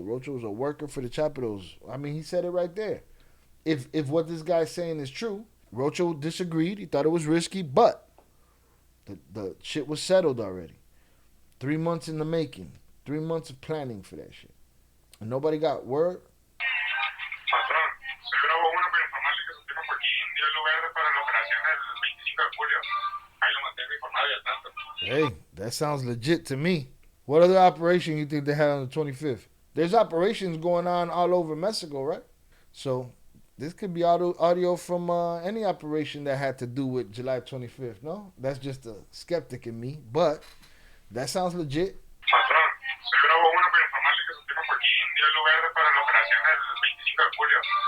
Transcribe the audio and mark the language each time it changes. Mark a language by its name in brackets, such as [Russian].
[English] Rocha was a worker for the Chapitos. I mean, he said it right there. If what this guy's saying is true, Rocha disagreed. He thought it was risky, but the shit was settled already. 3 months in the making. 3 months of planning for that shit. And nobody got word. [Spanish] Patrón, soy Bravo 1 para informarle que su primo Joaquín dio luz verde para la operación el 25 de julio. Ahí lo mantengo informado y al tanto. [English] Hey, that sounds legit to me. What other operation you think they had on the 25th? There's operations going on all over Mexico, right? So this could be audio from any operation that had to do with July 25th, no? That's just a skeptic in me, but that sounds legit. [Spanish] Patrón, soy Bravo 1 para informarle que su primo Joaquín dio luz verde para la operación el 25 de julio.